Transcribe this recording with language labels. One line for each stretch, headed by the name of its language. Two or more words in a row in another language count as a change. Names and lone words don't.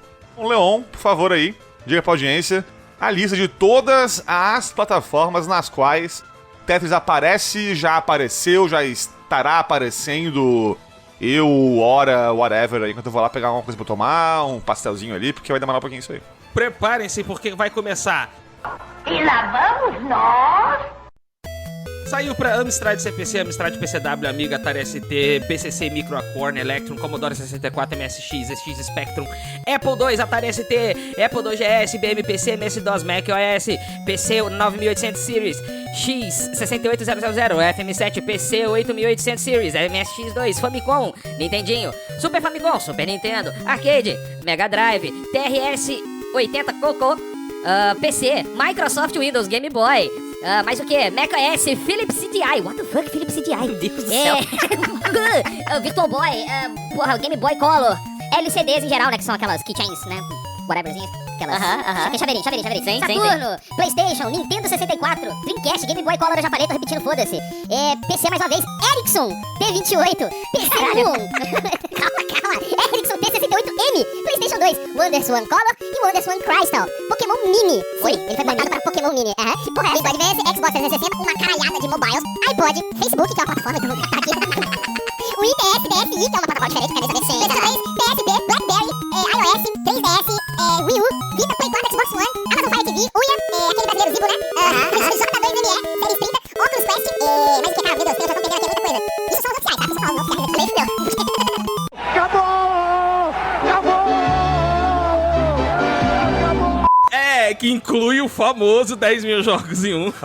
Portuguese: Então, Leon, por favor aí, diga pra audiência a lista de todas as plataformas nas quais Tetris aparece, já apareceu, já estará aparecendo, hora, whatever, aí, enquanto eu vou lá pegar alguma coisa pra tomar, um pastelzinho ali, porque vai demorar um pouquinho isso aí. Preparem-se, porque vai começar. E lá vamos nós! Saiu pra Amstrad CPC, Amstrad PCW, Amiga, Atari ST, PCC, Micro, Acorn, Electron, Commodore 64, MSX, SX Spectrum, Apple II, Atari ST, Apple II GS, IBM PC, MS-DOS, Mac OS, PC 9800 Series, X68000, FM7, PC 8800 Series, MSX2, Famicom, Nintendinho, Super Famicom, Super Nintendo, Arcade, Mega Drive, TRS 80 Coco, PC, Microsoft Windows, Game Boy. Mais o que? Mac OS, Philips CDI.
English: What the fuck,
Portuguese: Philips CDI? Meu Deus do céu. Virtual Boy, Game Boy Color. LCDs em geral, né? Que são aquelas keychains, né? Whateverzinhas. Aquelas. Chaveirinho. Saturno, PlayStation, Nintendo 64, Dreamcast, Game Boy Color, eu já falei, tô repetindo, foda-se. PC mais uma vez, Ericsson, T28, PC1. Calma. Ericsson T68M, PlayStation 2, WonderSwan Color e WonderSwan Crystal. Pokémon Mini. Oi, ele foi mandado para Pokémon Mini. Que porra é essa? Game Boy Advance, Xbox 360, uma caralhada de mobiles, iPod, Facebook, que é uma plataforma que eu vou botar aqui. O IPS, DSi, que é uma plataforma diferente, quer dizer sim. PSP, BlackBerry, iOS, 3DS, Wii U, Vita, Play 4, Xbox One, Amazon Fire TV, Uia, aquele brasileiro Zibo, né? J2ME, Series 30, Oculus Quest, mas o que, cara, meu Deus, eu já tô pegando aqui muita coisa. Isso são os oficiais, tá? Isso são os oficiais, eu falei, fudeu. Que inclui o famoso 10 mil jogos em um.